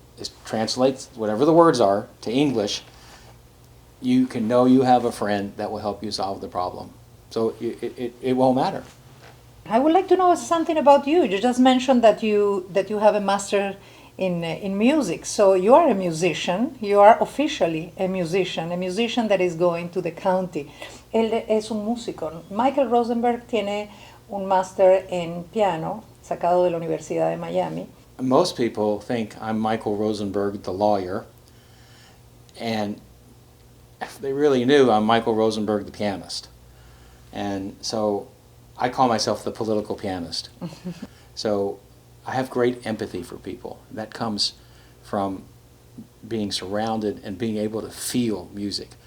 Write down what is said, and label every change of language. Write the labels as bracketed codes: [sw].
[en] it translates whatever the words are to English, you can know you have a friend that will help you solve the problem. So it won't matter. I would like to know something about you. You just mentioned that you have a master in music. So you are a musician. You are officially a musician that is going to the county. [es] Él es un músico. Michael Rosenberg tiene un máster en piano sacado de la Universidad de Miami. [en] Most people think I'm Michael Rosenberg, the lawyer, and if they really knew, I'm Michael Rosenberg, the pianist. And so I call myself the political pianist. So I have great empathy for people. That comes from being surrounded and being able to feel music.